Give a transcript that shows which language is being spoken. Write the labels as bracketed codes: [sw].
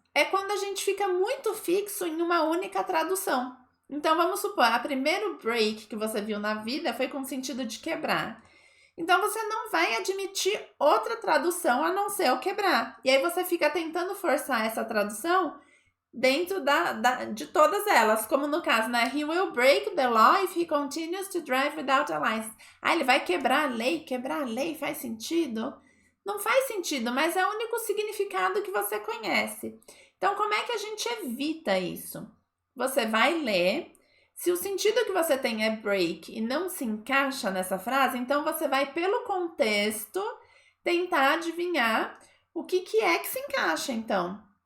[pt] É quando a gente fica muito fixo em uma única tradução. Então, vamos supor, a primeiro break que você viu na vida foi com o sentido de quebrar. Então, você não vai admitir outra tradução a não ser o quebrar. E aí, você fica tentando forçar essa tradução dentro de todas elas. Como no caso, né? [en] He will break the law if he continues to drive without a license. [pt] Ele vai quebrar a lei. Quebrar a lei faz sentido? Não faz sentido, mas é o único significado que você conhece. Então, como é que a gente evita isso? Você vai ler. Se o sentido que você tem é break e não se encaixa nessa frase, então você vai, pelo contexto, tentar adivinhar o que é que se encaixa, então.